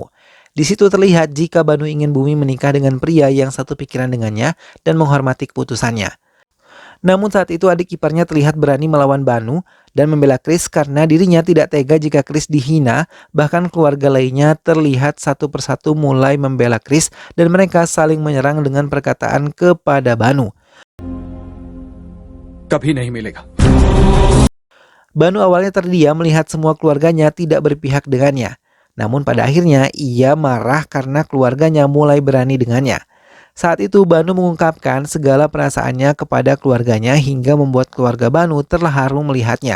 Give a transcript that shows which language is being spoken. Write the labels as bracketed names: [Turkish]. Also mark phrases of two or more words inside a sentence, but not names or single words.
[Indonesian] Di situ terlihat jika Banu ingin Bumi menikah dengan pria yang satu pikiran dengannya dan menghormati keputusannya. Namun saat itu adik iparnya terlihat berani melawan Banu dan membela Chris karena dirinya tidak tega jika Chris dihina. Bahkan keluarga lainnya terlihat satu persatu mulai membela Chris dan mereka saling menyerang dengan perkataan kepada Banu. [Hindi] कभी नहीं मिलेगा। [Indonesian] Banu awalnya terdiam melihat semua keluarganya tidak berpihak dengannya. Namun pada akhirnya ia marah karena keluarganya mulai berani dengannya. Saat itu Banu mengungkapkan segala perasaannya kepada keluarganya hingga membuat keluarga Banu terharu melihatnya.